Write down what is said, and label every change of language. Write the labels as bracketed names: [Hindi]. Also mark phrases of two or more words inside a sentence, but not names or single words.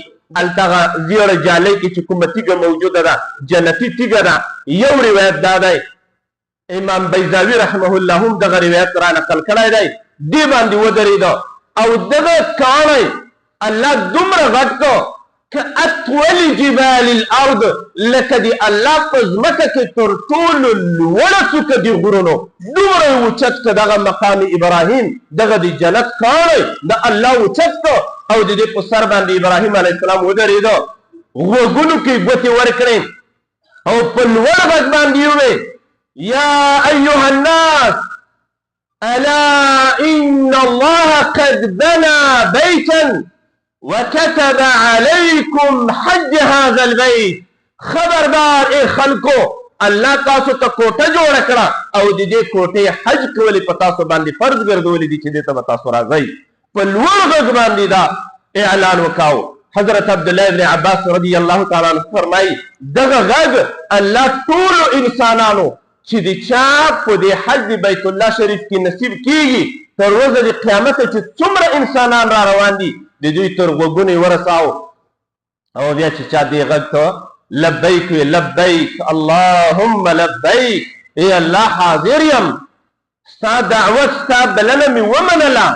[Pashto] هلته زیړه جالۍ کې چې کومه تیږه موجوده ده، جنتي تیږه ده. یو روایت دا دی، امام بیضاوي [Arabic] رحمه الله [Pashto] هم دغه روایت را نقل کړی دی، دې باندې ودرېده او دغه کاڼی الله دومره غټ کړ [Arabic] كأطول جبال الأرض، [Pashto] لکه د الله په ځمکه کې تر ټولو لوړه څوکه د غرونو دومره یې اوچت کړه. دغه مقام ابراهیم، دغه د جنت کاڼی د الله اوچت کړه او د دې په سر باندې ابراهیم [Arabic] علیه السلام [Pashto] ودرېده، غوږونو کې ګوتې ورکړې او په لوړ غږ باندې وویې [Arabic] یا ایها الناس الا ان الله قد بنى بیتا وكتب عليكم حج هذا البيت. [Pashto] خبردار اے خلکو، الله تاسو ته کوټه جوړه کړه او د دې کوټې حج کول په تاسو باندې فرض ګرځولې دي چې دې ته تاسو راځئ. په لوړ غږ باندې دا اعلان وکاو. حضرت عبدالله ابن عباس [Arabic] رضی الله تعالی عنہ [Pashto] فرمایي دغه غږ الله ټولو انسانانو چې د چا په دې حج بیت الله شریف کې نصیب کیږي تر ورځې د قیامت چې څومره انسانان را روان دي د دوی تر غوږونو یې ورساو او بیا چې چا دې غږ ته لبیک وي، [Arabic] لبیک اللهم لبیک، [Pashto] ای الله حاضر یم، ستا دعوت ستا بلنه مې ومنله.